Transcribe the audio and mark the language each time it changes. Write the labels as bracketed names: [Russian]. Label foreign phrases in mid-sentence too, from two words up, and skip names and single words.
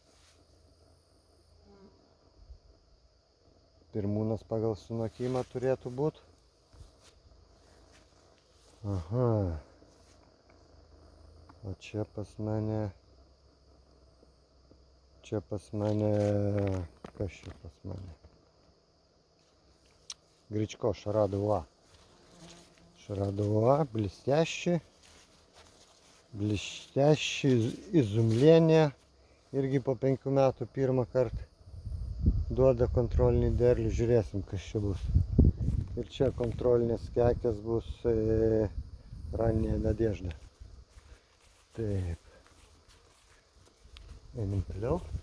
[Lithuanian] Pirmūnas pagal sunokimą turėtų būti. Aha. O čia pas mane... Čia pas mane... Kas čia pas mane? [Russian] Гречко, Шарадова. Шарадова, блестящий. Блестящий, изумление. [Lithuanian] Irgi po 5 metų pirmą kartą duoda kontrolinį derlių. Žiūrėsim, kas čia bus. Ir čia kontrolinės kekės bus Ранняя Надежда. Taip. Einam toliau.